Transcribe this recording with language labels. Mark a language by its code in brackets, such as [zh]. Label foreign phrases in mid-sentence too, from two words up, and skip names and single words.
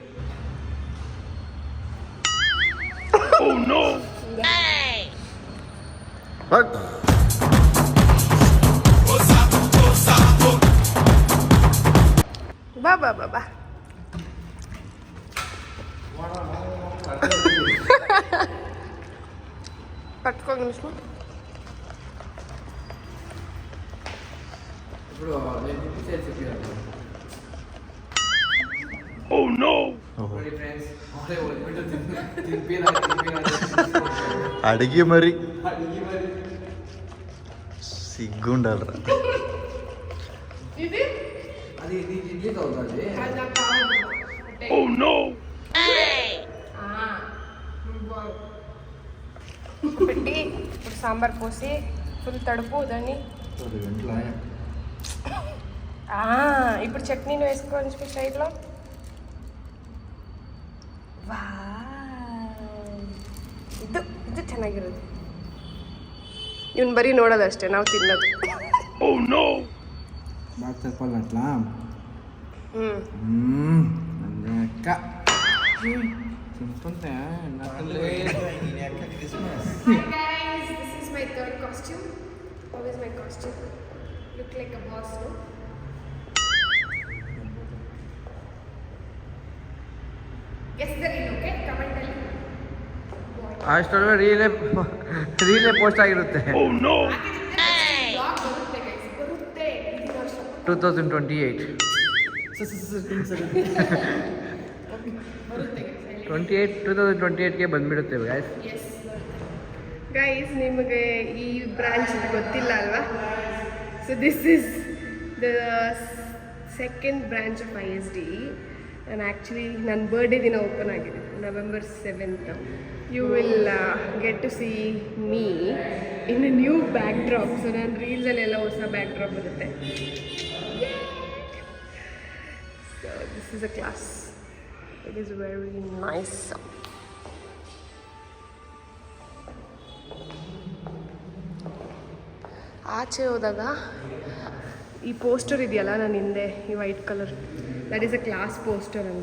[kn] ಬಾ ಬಾ ಬಾ ಬಾ. ಪಟ್ಕೊಂಡು [te] ఇప్పుడు నేను చెప్పాను. [en] Oh no. [kn] ಫ್ರೆಂಡ್ಸ್ ಅವರೇ ಹೋಗ್ಬಿಟ್ಟು ಅಡಿಗೆ ಮರಿ ಸಿಗ್ಗುಂಡಲ್ರ ಇದು [te] అది ఇది ఇడ్లీ తోలుతుంది. [en] Oh no. [te] పెట్టి ఇప్పుడు సాంబార్ పోసి ఫుల్ తడుపు దాన్ని. ఇప్పుడు చట్నీని వేసుకోవచ్చు సైడ్లో. [kn] ಇದು ಇದು ಚೆನ್ನಾಗಿರೋದು. ಇವ್ನು ಬರೀ ನೋಡೋದಷ್ಟೇ, ನಾವು ತಿನ್ನೋದು. [te] బాగా చెప్పాలి అట్లా. అక్క సింపుల్గా [en] Hi guys, this is my third costume. How is my costume? Look like a boss, no? Guess the reel, okay? Comment ಅಲ್ಲಿ. [kn] ಅಷ್ಟೊಳಗೆ ರೀಲೇ ಪೋಸ್ಟ್ ಆಗಿರುತ್ತೆ. Vlog ಬರುತ್ತೆ guys, ಬರುತ್ತೆ. 2028 ಬರುತ್ತೆ guys. 2028ಗೆ ಬಂದ್ಬಿಡುತ್ತೆ ಗೈಸ್. Yes, ಗೈಸ್ ನಿಮಗೆ ಈ ಬ್ರಾಂಚ್ ಗೊತ್ತಿಲ್ಲ ಅಲ್ವಾ? [en] So this is the second branch of ISD. [kn] ನಾನು ಆ್ಯಕ್ಚುಲಿ ನನ್ನ ಬರ್ಡೇ ದಿನ ಓಪನ್ ಆಗಿದೆ, November 7th. [en] You will get to see me in a new back drop. [kn] ಸೊ ನನ್ನ ರೀಲ್ಸಲ್ಲೆಲ್ಲ ಹೊಸ [en] back drop [kn] ಬರುತ್ತೆ. [en] So this is a class. It is very nice. [kn] ಆಚೆ ಹೋದಾಗ ಈ ಪೋಸ್ಟರ್ ಇದೆಯಲ್ಲ ನನ್ನ ಹಿಂದೆ, ಈ [en] white colour, that is a class poster [kn] ಅಂತ.